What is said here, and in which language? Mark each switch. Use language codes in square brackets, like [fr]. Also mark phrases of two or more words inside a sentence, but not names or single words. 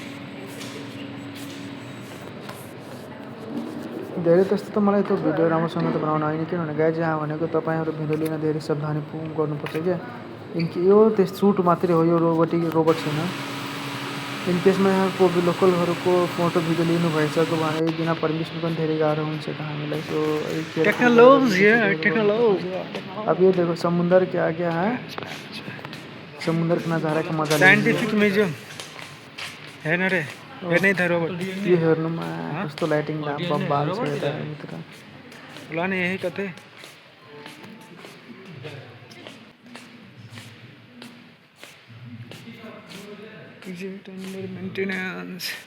[ne] धेरै त्यस्तो त मलाई त्यो भिडियो राम्रोसँग त बनाउन आएन, किनभने गाइज यहाँ भनेको तपाईँहरू भिडियो लिन धेरै सावधानी गर्नुपर्छ क्या। यो त्यो सुट मात्रै हो, यो रोबोट छैन। इनकेसमा यहाँको लोकलहरूको फोटो भिडियो लिनुभइसक्यो भने बिना पर्मिसन पनि धेरै गाह्रो हुन्छ त हामीलाई। सो टेक्नोलॉजी। [hi] अब ये देखो समुंदर क्या क्या है, समुंदर का नज़ारा का मजा [ne] साइंटिफिक म्युजियम हेर्न रे, हेर्नै था रोबोट। यो हेर्नुमा कस्तो लाइटिङ बब्बाल छ यता भित्र। ल नि यही कतै [en] exhibit under maintenance।